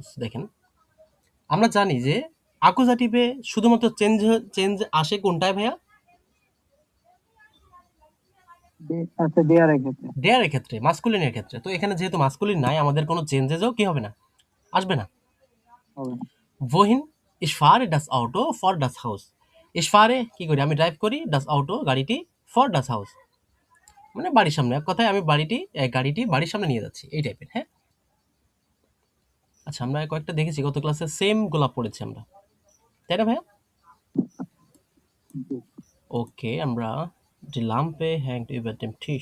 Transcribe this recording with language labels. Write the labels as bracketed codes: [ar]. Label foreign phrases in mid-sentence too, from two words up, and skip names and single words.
[bn] দেখেন, আমরা জানি যে আকুজাটিভে শুধুমাত্র চেঞ্জ চেঞ্জ আসে কোনটায় ভাইয়া, আচ্ছা দেয়ার ক্ষেত্রে ডেয়ারের ক্ষেত্রে, মাস্কুলিনের ক্ষেত্রে। তো এখানে যেহেতু মাস্কুলিন নাই, আমাদের কোনো চেঞ্জেসও কি হবে না, আসবে না। হবে না। [de] wohin ich fahre das Auto for das Haus, ich fahre [bn] কি করি, আমি ড্রাইভ করি, [de] das Auto [bn] গাড়িটি, [de] for das Haus [bn] মানে বাড়ির সামনে, এক কথায় আমি গাড়িটি বাড়ির সামনে নিয়ে যাচ্ছি, এই টাইপের, হ্যাঁ। আচ্ছা, আমরা কয়েকটা দেখেছি গত ক্লাসে, সেম গোলাপ পড়েছি আমরা, তাই না ভাইয়া? জি। ওকে, আমরা যে [de] Lampe hängt über dem Tisch.